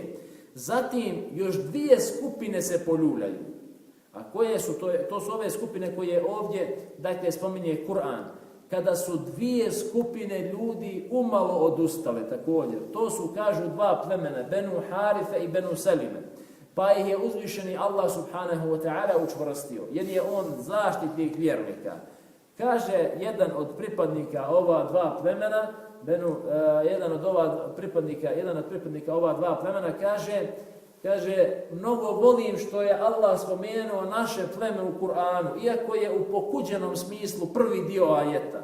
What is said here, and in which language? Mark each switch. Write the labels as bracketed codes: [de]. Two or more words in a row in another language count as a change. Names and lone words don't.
[bs] Zatim još 2 skupine se poljuljaju. A koje su to su ove skupine koje ovdje dakle spominje Kur'an. Kada su 2 skupine ljudi umalo odustale također. To su, kažu, 2 plemena, Benu Harife i Benu Selime. Pa ih je uzvišeni Allah subhanahu wa ta'ala učvrstio, jer je on zaštitnik vjernika. Kaže jedan od pripadnika ova 2 plemena, jedan od pripadnika ova 2 plemena kaže, mnogo volim što je Allah spomenuo naše pleme u Kur'anu, iako je u pokuđenom smislu prvi dio ajeta.